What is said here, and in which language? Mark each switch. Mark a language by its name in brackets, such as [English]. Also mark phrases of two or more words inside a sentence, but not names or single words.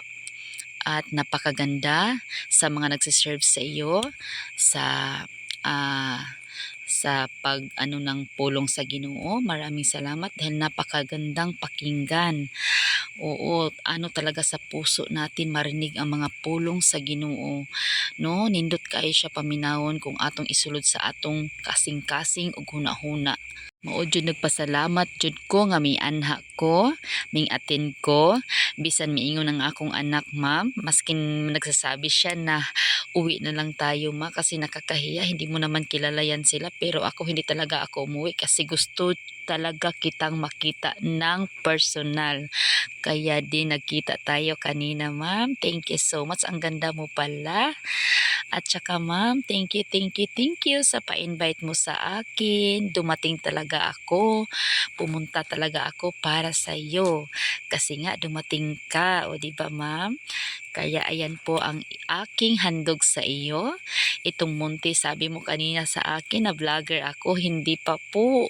[Filipino] At napakaganda sa mga nagsiserve sa iyo sa pag ng pulong sa Ginoo. Maraming salamat dahil napakagandang pakinggan. Oo, talaga sa puso natin marinig ang mga pulong sa Ginoo. [Cebuano] No, nindot kayo siya paminawon kung atong isulod sa atong kasing-kasing ug hunahuna. Mao jud [Filipino] nagpasalamat jud ko [Cebuano] nga mianha ko, ming attend ko, bisan miingon ang akong anak, ma'am, [Filipino] maskin nagsasabi siya na uwi na lang tayo ma kasi nakakahiya, hindi mo naman kilala yan sila, pero ako hindi talaga ako umuwi kasi gusto talaga kitang makita ng personal. Kaya din nagkita tayo kanina, ma'am. [English] Thank you so much. [Filipino] Ang ganda mo pala. At saka ma'am, [English] thank you [Filipino] sa pa-invite mo sa akin. Dumating talaga ako. Pumunta talaga ako para sa iyo. Kasi nga dumating ka, o di ba ma'am? Kaya ayan po ang aking handog sa iyo. Itong munti, sabi mo kanina sa akin na vlogger ako, hindi pa po.